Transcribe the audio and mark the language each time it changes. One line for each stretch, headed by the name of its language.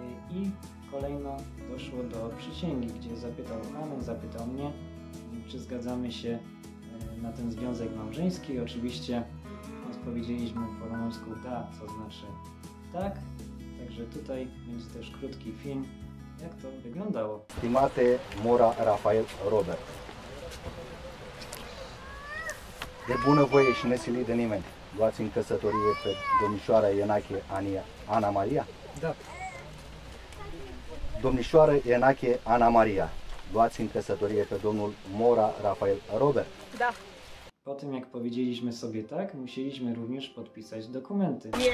Polish: I kolejno doszło do przysięgi, gdzie zapytał Anę, zapytał mnie, czy zgadzamy się na ten związek małżeński. Oczywiście odpowiedzieliśmy po rumuńsku da, co znaczy tak. Także tutaj będzie też krótki film, jak to wyglądało.
Romanian: Stimate Mora Rafael Robert, de bunăvoie și nesilit de nimeni, luați în căsătorie pe domnișoara Ienache Ana Maria? Da. Domnișoară Ienache Ana Maria, luați în căsătorie pe domnul Mora Rafael Robert? Da.
Polish: Po tym jak powiedzieliśmy sobie tak, musieliśmy również podpisać dokumenty.